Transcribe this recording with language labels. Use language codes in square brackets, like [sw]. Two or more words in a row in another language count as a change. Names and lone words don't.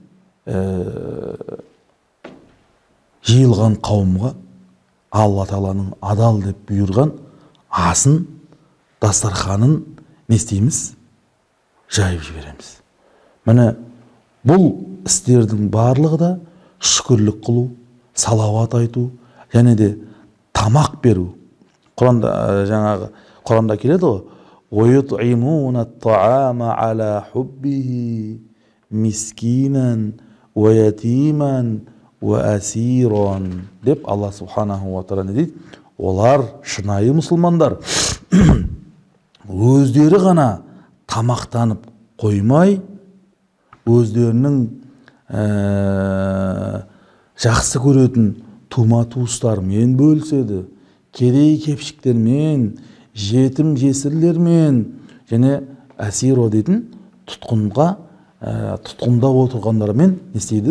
[kk] Жиылған қауымға Алла Тағаланың адал деп бұйырған асын, дастарханын не істейміз? Жайып жібереміз. Міне бұл істердің барлығы да шүкірлік қылу, салауат айту, және де тамақ беру. Құранда келеді ғой. [ar] وَيُطْعِمُونَ الطَّعَامَ عَلَى حُبِّهِ مِسْكِينًا وَيَتِيمًا وَأَسِيرًا [kk] деп Алла Субханаху ва Тағала не дейді? Олар шынайы мұсылмандар өздері ғана тамақтанып қоймай, өздерінің жақсы көретін тума-туыстармен бөліседі, кедей-кепшіктермен, жетім жесірлермен, және әсиро дейтін тұтқында отырғандармен не істейді?